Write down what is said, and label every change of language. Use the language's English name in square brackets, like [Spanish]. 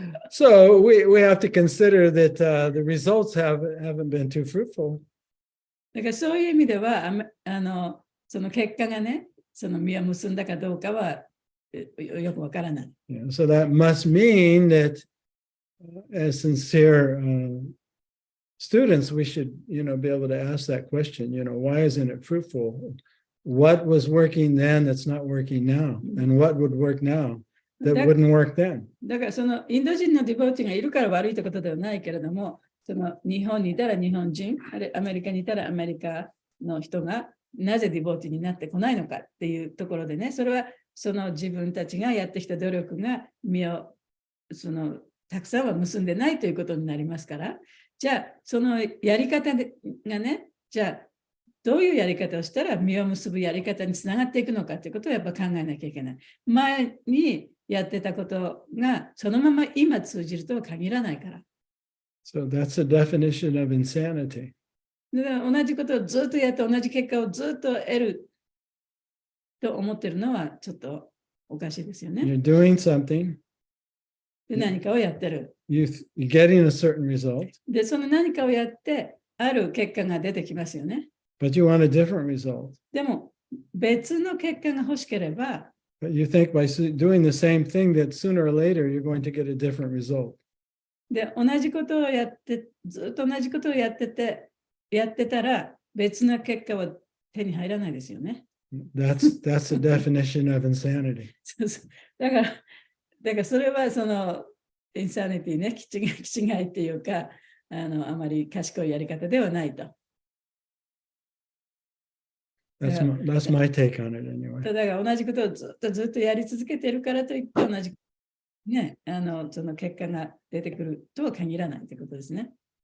[English] So we have to consider that the results haven't been too fruitful. [Japanese] だからそういう意味ではその結果がね、その実を結んだかどうかはよくわからない。 [English] Yeah, so that must mean that as sincere students, we should, be able to ask that question, why isn't it fruitful? What was working then that's not working now? And what would work now that wouldn't work then? [Japanese] だからそのインド人のディボーティーがいるから悪いってことではないけれども、その日本にいたら日本人、アメリカにいたらアメリカの人がなぜディボーティーになってこないのかっていうところでね、それはその自分たちがやってきた努力が実をたくさんは結んでないということになりますから、じゃあそのやり方がね、じゃあどういうやり方をしたら実を結ぶやり方につながっていくのかということをやっぱ考えなきゃいけない。前にやってたことがそのまま今通じるとは限らないから。 [English] So that's the definition of insanity. [Japanese] だから同じことをずっとやって同じ結果をずっと得ると思ってるのはちょっとおかしいですよね。 [English] You're doing something. [Japanese] で何かをやってる。 [English] You're getting a certain result. [Japanese] で、その何かをやってある結果が出てきますよね。 [English] But you want a different result. [Japanese] でも別の結果が欲しければ、 [English] But you think by doing the same thing that sooner or later you're going to get a different result. [Japanese] で、同じことをやって、ずっと同じことをやってたら別の結果は手に入らないですよね。 [English] That's the definition of insanity. [Japanese] だからそれはそのインサニティね、気違いっていうか、あまり賢いやり方ではないと。 [English] That's my take on it anyway. [Japanese] だから同じことをずっとやり続けているからといって同じね、その結果が出てくるとは限らないということですね。